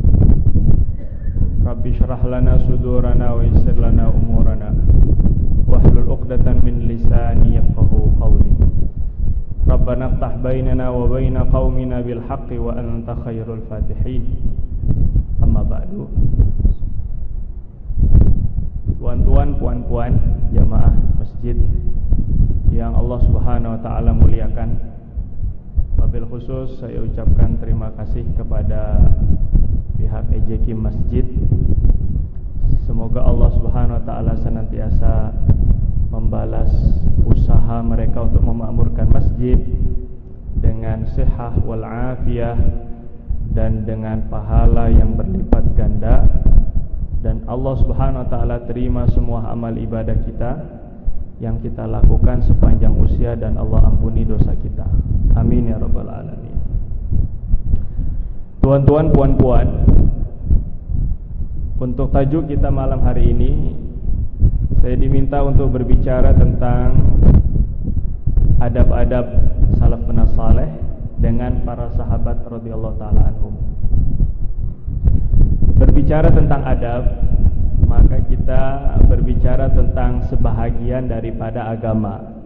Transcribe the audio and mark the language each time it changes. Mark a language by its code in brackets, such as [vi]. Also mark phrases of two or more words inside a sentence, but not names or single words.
[ar] رب اشرح لنا صدورنا ويسر لنا أمورنا واحلل عقدة من لساني يفقهوا قولي. ربنا افتح بيننا وبين قومنا بالحق وأنت خير الفاتحين. أما بعد. [ms] Tuan-tuan, puan-puan, jamaah masjid yang Allah [ar] سبحانه وتعالى [ms] muliakan. [ar] وبالخصوص [ms] saya ucapkan terima kasih kepada pihak EJK Masjid. Semoga Allah [ar] سبحانه وتعالى [ms] senantiasa membalas usaha mereka untuk memakmurkan masjid dengan sehat wal afiyah dan dengan pahala yang berlipat ganda. Dan Allah [ar] سبحانه وتعالى [ms] terima semua amal ibadah kita yang kita lakukan sepanjang usia, dan Allah ampuni dosa kita. [ar] آمين يا رب العالمين. [ms] Tuan-tuan, puan-puan, untuk tajuk kita malam hari ini, saya diminta untuk berbicara tentang adab-adab salafun saleh dengan para sahabat [ar] رضي الله تعالى عنهم. [ms] Berbicara tentang adab, maka kita berbicara tentang sebahagian daripada agama.